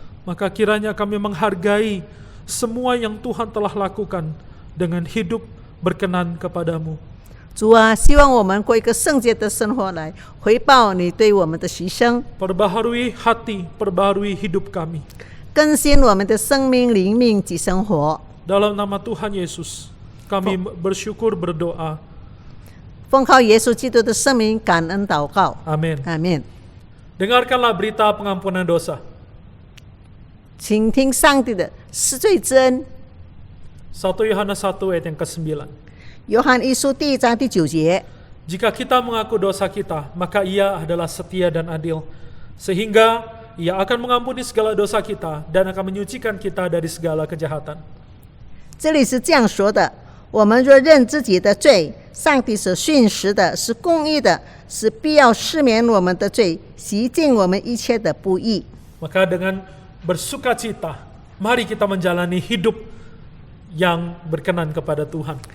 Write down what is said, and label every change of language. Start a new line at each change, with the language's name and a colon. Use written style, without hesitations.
Indonesian: Maka kiranya kami menghargai semua yang Tuhan telah lakukan dengan hidup berkenan kepadamu.
Chinese: 主啊，希望我们过一个圣洁的生活来回报你对我们的牺牲，
Indonesian: Perbaharui hati, perbaharui hidup kami.
Chinese: 更新我们的生命、灵命及生活。
Indonesian: Dalam nama Tuhan Yesus, kami bersyukur berdoa.
Chinese: 奉靠耶稣基督的圣名感恩祷告，
Indonesian: Amin.
Chinese: 阿门。
Indonesian: Dengarkanlah berita pengampunan dosa.
Chinese: 请听上帝的施罪之恩。
Indonesian: 1 Yohanes 1 ayat yang ke-9.
Chinese: 约翰一书第1章第9节，
Indonesian: Jika kita mengaku dosa kita, maka Ia adalah setia dan adil, sehingga Ia akan mengampuni segala dosa kita dan akan menyucikan kita dari segala kejahatan.
Chinese: 这里是这样说的：我们若认自己的罪，上帝是信实的，是公义的，是必要赦免我们的罪，洗净我们一切的不义。
Indonesian: Maka dengan bersukacita, mari kita menjalani hidup yang berkenan kepada Tuhan.